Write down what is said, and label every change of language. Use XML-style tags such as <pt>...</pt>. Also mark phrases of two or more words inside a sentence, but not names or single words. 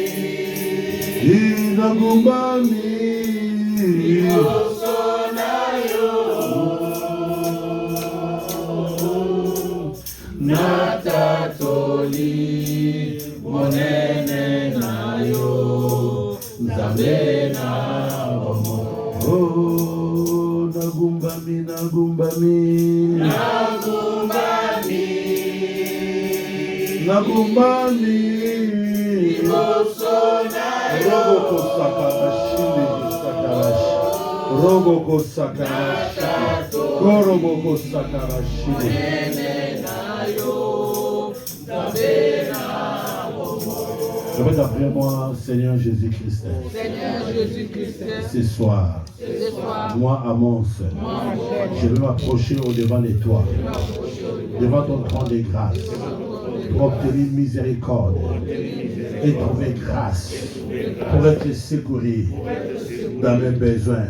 <ln>nagumbami liboso na yo natato mokoli monene na yo nzambe na bomo. Oh, nagumbami nagumbami nagumbami nagumbami rogo kosakarashi sakarashi rogo kosakarashi rogo kosakarashi</ln> <fr>Répète après moi, Seigneur Jésus-Christ. Seigneur Jésus-Christ, Ce soir, moi, Amos, je vais m'approcher au-devant de toi, devant ton trône de grâce, pour obtenir miséricorde et trouver grâce pour être secouru dans mes besoins.</fr>